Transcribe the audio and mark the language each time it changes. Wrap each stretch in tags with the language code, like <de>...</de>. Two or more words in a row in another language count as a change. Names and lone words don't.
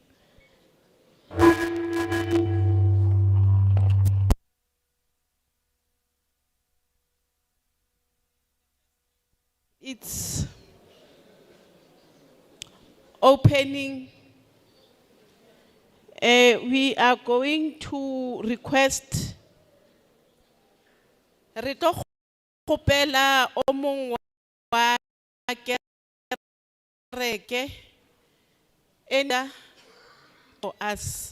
<en>It's opening. We are going to request</en> <st>re tlo kgopela o mong wa kereke ena</st> <en>for us.</en>